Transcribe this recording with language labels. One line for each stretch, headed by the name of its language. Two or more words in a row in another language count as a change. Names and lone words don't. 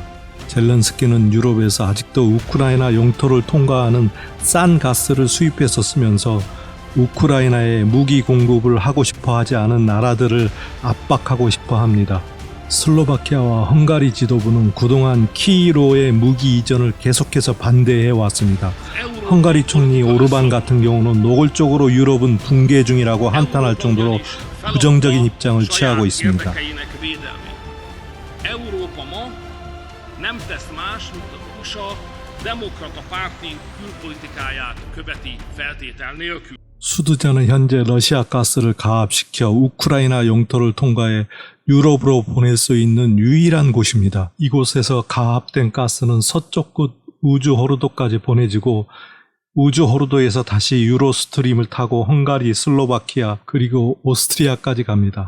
Korean: 젤렌스키는 유럽에서 아직도 우크라이나 영토를 통과하는 싼 가스를 수입해서 쓰면서 우크라이나에 무기 공급을 하고 싶어 하지 않은 나라들을 압박하고 싶어 합니다. 슬로바키아와 헝가리 지도부는 그동안 키이로의 무기 이전을 계속해서 반대해 왔습니다. 헝가리 총리 오르반 같은 경우는 노골적으로 유럽은 붕괴 중이라고 한탄할 정도로 부정적인 입장을 취하고 있습니다.
Hungarian: nem tesz más, mint az USA demokrata párti külpolitikáját követi feltétel nélkül.
Korean: 수드자는 현재 러시아 가스를 가압시켜 우크라이나 영토를 통과해 유럽으로 보낼 수 있는 유일한 곳입니다. 이곳에서 가압된 가스는 서쪽 끝 우즈호르도까지 보내지고 우즈호르도에서 다시 유로스트림을 타고 헝가리, 슬로바키아 그리고 오스트리아까지 갑니다.